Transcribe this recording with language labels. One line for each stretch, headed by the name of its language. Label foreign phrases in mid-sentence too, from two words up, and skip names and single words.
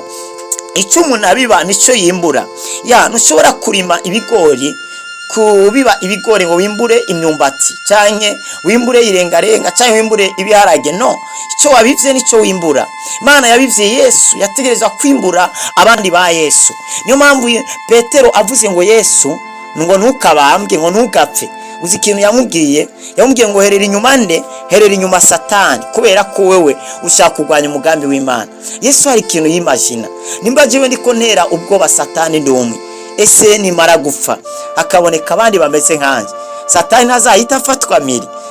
Rundi: Icyo umuntu abiba nicyo yimbura. Ntushobora kurima ibigori, kubiba ibigori ngo wimbure imyumbati canke wimbure irengarenga canke wimbure ibiharage. No, icyo wabivye nicyo wimbura. Imana yabivye Yesu, yategereza kwimbura abandi ba Yesu. Niyo mpamvu Petero avuze ngo Yesu ngo ntukabambwe, ngo ntugapfe. Uzi ikintu yamubwiye? Yamubwiye ngo herera inyuma nde? Herera inyuma Satani, kubera ko wewe ushaka kurwanya umugambi w'Imana. Yesu hari ikintu yimagina, nimba jewe ndiko ntera ubwoba Satani ndumwe, ese nimara gupfa hakaboneka abandi bameze nkanje, Satani ntazahita afatwa miri?